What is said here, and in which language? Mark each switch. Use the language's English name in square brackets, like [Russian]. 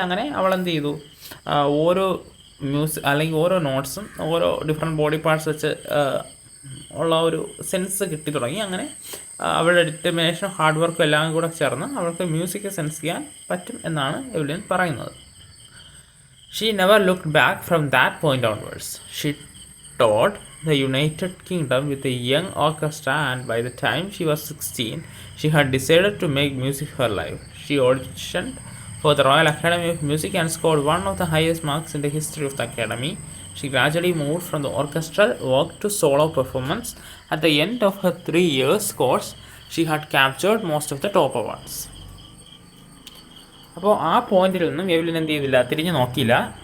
[Malayalam] അങ്ങനെ അവൾ എന്ത് ചെയ്തു, ഓരോ അല്ലെങ്കിൽ ഓരോ നോട്ട്സും ഓരോ ഡിഫറെൻറ്റ് ബോഡി പാർട്സ് വെച്ച് ഉള്ള ഒരു സെൻസ് കിട്ടി തുടങ്ങി. അങ്ങനെ അവളുടെ ഡിറ്റർമിനേഷനും ഹാർഡ് വർക്കും എല്ലാം കൂടെ ചേർന്ന് അവൾക്ക് മ്യൂസിക് സെൻസ് ചെയ്യാൻ പറ്റും എന്നാണ് എവലിൻ പറയുന്നത്. [English] She never looked back from that point onwards. She toured the United Kingdom with a young orchestra, and by the time she was 16, she had decided to make music her life. She auditioned for the Royal Academy of Music and scored one of the highest marks in the history of the Academy. She gradually moved from the orchestral work to solo performance. At the end of her 3 years course, she had captured most of the top awards. [Malayalam] അപ്പോൾ ആ പോയിന്റിൽ നിന്നും Evelyn എന്ത് ചെയ്തില്ല, തിരിഞ്ഞു നോക്കിയില്ല.